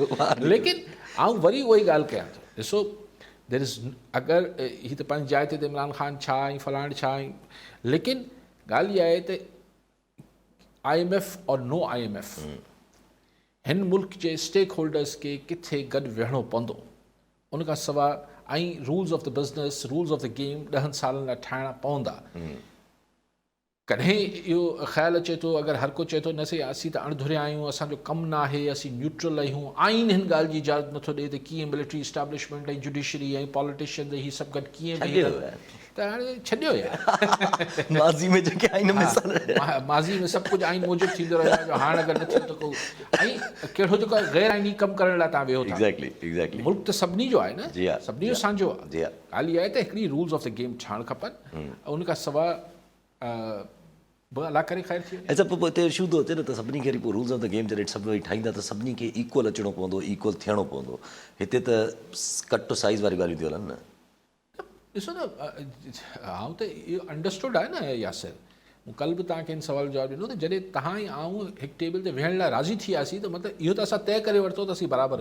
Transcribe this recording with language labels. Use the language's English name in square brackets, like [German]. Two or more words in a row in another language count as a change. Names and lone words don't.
[Sindhi] लेकिन आउं वरी उहा ई ॻाल्हि कयां थो, ॾिसो [English] there is [Sindhi] अगरि हीअ त पंहिंजी जाइ ते इमरान ख़ान छा ऐं फलाण छा ऐं, लेकिन ॻाल्हि इहा आहे त [English] IMF or no IMF [Sindhi] हिन मुल्क जे [English] stake holders [Sindhi] खे किथे गॾु विहणो पवंदो, उन खां सवाइ ऐं [English] rules of the business, rules of the game [Sindhi] 10 सालनि लाइ ठाहिणा पवंदा। कॾहिं इहो ख़्यालु अचे थो अगरि हर को चए थो न सही असीं त अणधुरिया आहियूं, असांजो कमु न आहे, असीं न्यूट्रल आहियूं, आइन हिन ॻाल्हि जी इजाज़त नथो ॾिए त कीअं [English] military establishment [Sindhi] ऐं जुडिशरी ऐं पॉलिटिशियन ही सभु गॾु कीअं त हाणे छॾियो यार माज़ी में जेके आहिनि माज़ी में सभु कुझु आइन मूजिबि थींदो रहियो, हाणे अगरि न थियो त को ऐं कहिड़ो जेको गैर आइनी कमु करण लाइ तव्हां वेहो था। एग्ज़ैक्टली मुल्क त सभिनी जो आहे न, सभिनी जो असांजो आहे। जी ॻाल्हि इहा आहे त हिकिड़ी [English] rules of the game [Sindhi] ठाहिणु खपनि, उन खां सवाइ बि अला करे ख़ैर थी वञे। ऐं पोइ हिते इशू थो अचे न त सभिनी खे पोइ [English] rules of the game [Sindhi] जॾहिं सभु वेही ठाहींदा त सभिनी खे इक्वल अचिणो पवंदो, इक्वल थियणो पवंदो। हिते त [English] cut to size [Sindhi] वारी ॻाल्हियूं थियूं हलनि न। ॾिसो न आउं त इहो अंडरस्टूड आहे न यासिर, मूं कल्ह बि तव्हांखे हिन सुवाल जवाबु ॾिनो त जॾहिं तव्हां ऐं आऊं हिकु टेबल ते वेहण लाइ राज़ी थी वियासीं त मतिलबु इहो त असां तइ करे वरितो त असीं बराबरि